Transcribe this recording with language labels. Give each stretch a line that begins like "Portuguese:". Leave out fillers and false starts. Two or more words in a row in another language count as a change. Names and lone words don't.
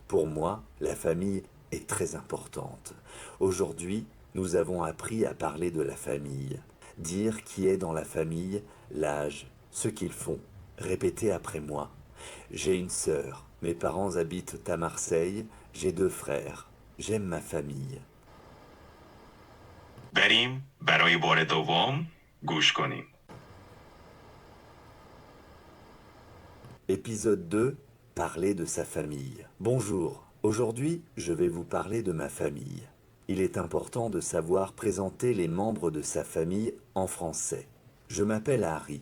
French: Pour moi, la famille est très importante. Aujourd'hui, nous avons appris à parler de la famille, dire qui est dans la famille, l'âge, ce qu'ils font. Répétez après moi. J'ai une sœur, mes parents habitent à Marseille, j'ai 2 frères. J'aime ma famille.
Persian: بریم برای بار دوم گوش کنیم.
French: Épisode 2, parler de sa famille. Bonjour, aujourd'hui je vais vous parler de ma famille. Il est important de savoir présenter les membres de sa famille en français. Je m'appelle Harry.